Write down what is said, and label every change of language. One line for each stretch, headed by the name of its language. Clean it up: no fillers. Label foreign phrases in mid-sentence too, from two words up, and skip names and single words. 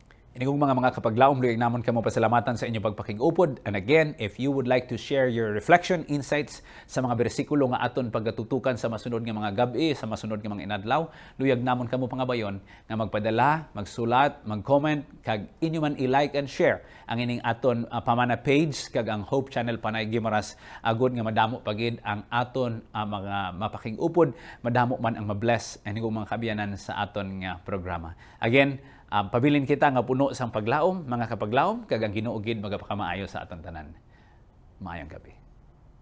Hiligaynon: Ini kong mga kapaglaom, luyag namon kamo pasalamatan sa inyong pagpakig-upod.
English: And again, if you would like to share your reflection, insights
Hiligaynon: sa mga bersikulo nga aton pagatutukan sa masunod nga mga gabi, sa masunod nga mga inadlaw, luyag namon kamo pangabayon nga magpadala, magsulat, mag-comment, kag inyo man
English: i-like and share
Hiligaynon: ang ining aton pamana page kag ang Hope Channel Panay Guimaras agud nga madamo pagid ang aton mga mapakig-upod, madamo man ang mabless and mga kabiyanan sa aton nga programa. Again, pabilin kita nga puno sang paglaom, mga kapaglaom, kag ang Ginoo gid magapakamaayo sa aton tanan.